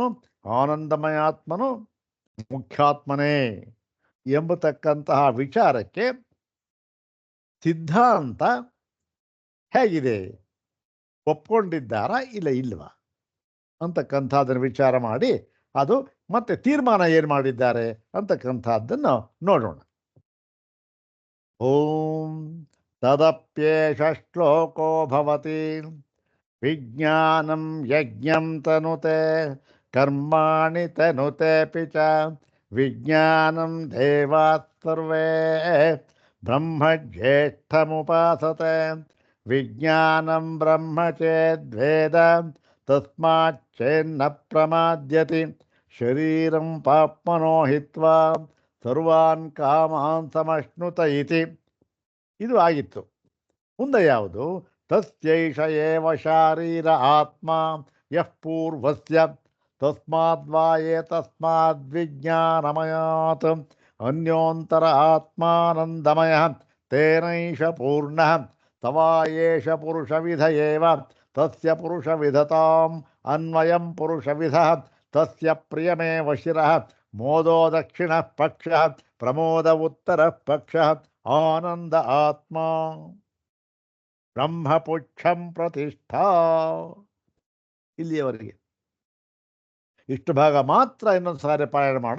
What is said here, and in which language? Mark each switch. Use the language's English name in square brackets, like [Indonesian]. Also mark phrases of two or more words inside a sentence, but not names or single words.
[Kannada] ಆನಂದಮಯಾತ್ಮನು ಮುಖ್ಯಾತ್ಮನೇ ಎಂಬತಕ್ಕಂತಹ ವಿಚಾರಕ್ಕೆ ಸಿದ್ಧಾಂತ ಹೇಗಿದೆ, ಒಪ್ಕೊಂಡಿದ್ದಾರಾ ಇಲ್ಲ ಇಲ್ವಾ ಅಂತಕ್ಕಂಥದ್ದನ್ನು ವಿಚಾರ ಮಾಡಿ ಅದು ಮತ್ತೆ ತೀರ್ಮಾನ ಏನು ಮಾಡಿದ್ದಾರೆ ಅಂತಕ್ಕಂಥದ್ದನ್ನು ನೋಡೋಣ. [Sanskrit] ಓಂ ತದಪ್ಯೇಷ ಶ್ಲೋಕೋ ಭವತಿ ವಿಜ್ಞಾನಂ ಯಜ್ಞಂ ತನುತೆ ಕರ್ಮಾಣಿ ತನುತೆಪಿ ಚ ವಿಜ್ಞಾನಂ ದೇವಾತ್ ಸರ್ವೇ ಬ್ರಹ್ಮಜ್ಯೇಷ್ಠಮುಪಾಸತೆ ವಿಜ್ಞಾನಂ ಬ್ರಹ್ಮ ಚೇದ್ವೇದ ತಸ್ಮಾಚ್ಚೇನ್ನ ಪ್ರಮಾದ್ಯತಿ ಶರೀರಂ ಪಾಪ್ಮನೋ ಹಿತ್ವಾ ಸರ್ವಾನ್ ಕಾಮಾನ್ ಸಮಶ್ನುತ ಇತಿ. [Kannada] ಇದು ಆಗಿತ್ತು. ಮುಂದೆ ಯಾವುದು? [Sanskrit] ತಸ್ಯೈಷ ಏವ ಶಾರೀರ ಆತ್ಮ ಯಃ ಪೂರ್ವಸ್ಯ ತಸ್ಮಾದ್ವಾ ಏತಸ್ಮಾದ್ವಿಜ್ಞಾನಮಯಾತ್ ಅನ್ಯೋಂತರ ಆತ್ಮಾನಂದಮಯ ತೇನೈಷ ಪೂರ್ಣಃ ತವಾ ಏಷ ಪುರುಷವಿಧ ಏವ ತಸ್ಯ ಪುರುಷವಿಧತಾಂ ಅನ್ವಯಂ ಪುರುಷವಿಧಃ ತಸ್ಯ ಪ್ರಿಯಮೇವ ಶಿರಃ ಮೋದೋ ದಕ್ಷಿಣ ಪಕ್ಷ ಪ್ರಮೋದ ಉತ್ತರ ಪಕ್ಷ ಆನಂದ ಆತ್ಮ ಬ್ರಹ್ಮಪುಚ್ಛಂ ಪ್ರತಿಷ್ಠಾ. [Kannada] ಇಲ್ಲಿಯವರೆಗೆ ಇಷ್ಟು ಭಾಗ ಮಾತ್ರ ಇನ್ನೊಂದು ಸಾರಿ ಪಾರಾಯಣ ಮಾಡೋಣ.